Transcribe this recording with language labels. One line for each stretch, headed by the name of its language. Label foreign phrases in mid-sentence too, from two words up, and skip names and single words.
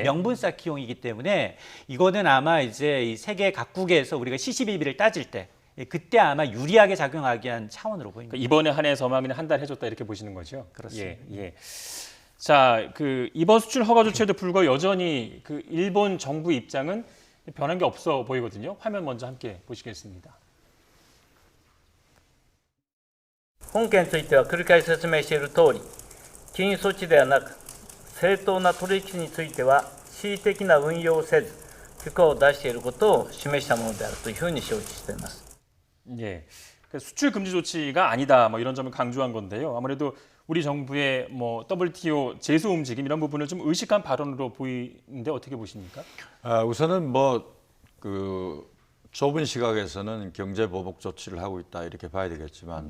Korean: 명분 쌓기용이기 때문에 이거는 아마 이제 이 세계 각국에서 우리가 시시비비를 따질 때 그때 아마 유리하게 작용하기 위한 차원으로 보입니다. 그러니까 이번에 한해서만 그냥 한 달 해줬다 이렇게 보시는 거죠? 그렇습니다. 예, 예. 자, 그 이번 수출 허가 조치에도 불구하고 여전히 그 일본 정부 입장은 변한 게 없어 보이거든요. 화면 먼저 함께 보시겠습니다.
Japanese: 本件については繰り返し説明している通り、禁輸措置ではなく、正当な取引については恣意的な運用をせず、許可を出していることを示したものであるというふうに承知しています。
Korean: 예. 그 수출 금지 조치가 아니다. 뭐 이런 점을 강조한 건데요. 아무래도 우리 정부의 뭐 WTO 제소 움직임 이런 부분을 좀 의식한 발언으로 보이는데 어떻게 보십니까? 우선은 뭐 그 좁은 시각에서는 경제 보복 조치를 하고 있다 이렇게 봐야 되겠지만